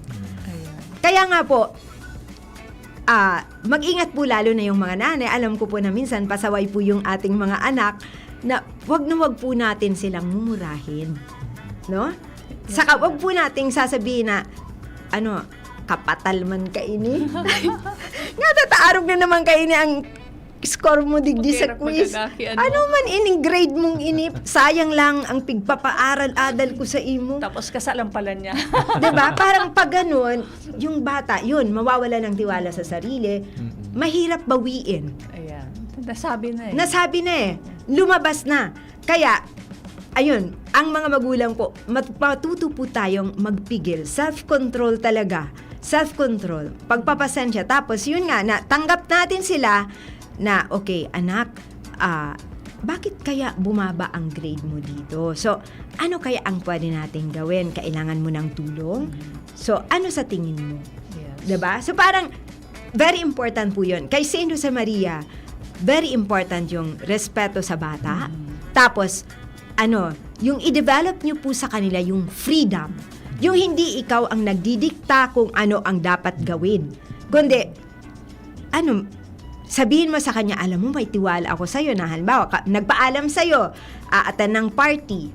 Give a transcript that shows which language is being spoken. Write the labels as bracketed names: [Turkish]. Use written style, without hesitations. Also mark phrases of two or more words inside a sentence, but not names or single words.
[Filipino] Kaya nga po, mag-ingat po lalo na yung mga nanay. Alam ko po na minsan pasaway po yung ating mga anak na wag po natin silang mumurahin. No? Saka wag po nating sasabihin na, [Bikol] kapatal man kaini. Nga tataarog na naman kaini ang score mo digdi sa quiz. Ano man ining grade mong inip, sayang lang ang pigpapaaral-adal ko sa imo. [Filipino] Tapos kasalampalan niya. 'Di ba? Parang pag ganun, yung bata, yun, mawawala ng tiwala sa sarili. Mahirap bawiin. Ayan. Nasabi na eh. Nasabi na eh. Lumabas na. Kaya, ayun, ang mga magulang po, matuto po tayong magpigil. Self-control talaga. Self-control. Pagpapasensya. Tapos, yun nga, tanggap natin sila na, okay, anak, bakit kaya bumaba ang grade mo dito? So, ano kaya ang pwede natin gawin? Kailangan mo ng tulong? So, ano sa tingin mo? Yes. Diba? So, parang, [English] very important [Filipino] po yun. Kay Saint Josemaria, [English] very important [Filipino] yung respeto sa bata. Tapos, yung i-develop nyo po sa kanila yung freedom. Yung hindi ikaw ang nagdidikta kung ano ang dapat gawin. Kundi, sabihin mo sa kanya, alam mo, may tiwala ako sa'yo na halimbawa, nagpaalam sa'yo, aatan ng party.